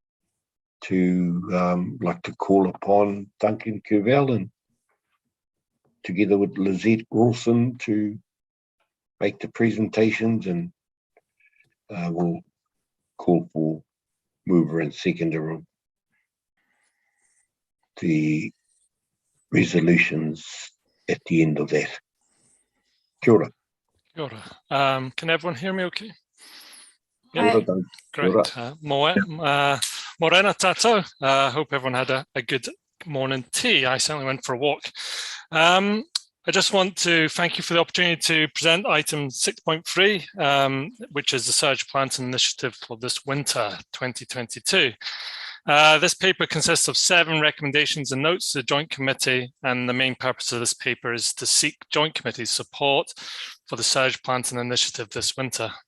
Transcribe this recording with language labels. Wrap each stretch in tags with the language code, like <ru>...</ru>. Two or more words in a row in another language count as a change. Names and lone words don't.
<en>to like to call upon Duncan Covell and together with Lizette Wilson to make the presentations, and we'll call for mover and seconder of the resolutions at the end of that.</en> <mi>Kia ora. Kia ora.</mi> <en>Can everyone hear me okay? Yeah. Great.</en> <mi>Moana tātou.</mi> <en>Hope everyone had a good morning tea. I certainly went for a walk. I just want to thank you for the opportunity to present item 6.3, which is the surge planting initiative for this winter 2022. This paper consists of 7 recommendations and notes to the Joint Committee, and the main purpose of this paper is to seek Joint Committee support for the surge planting initiative this winter.</en>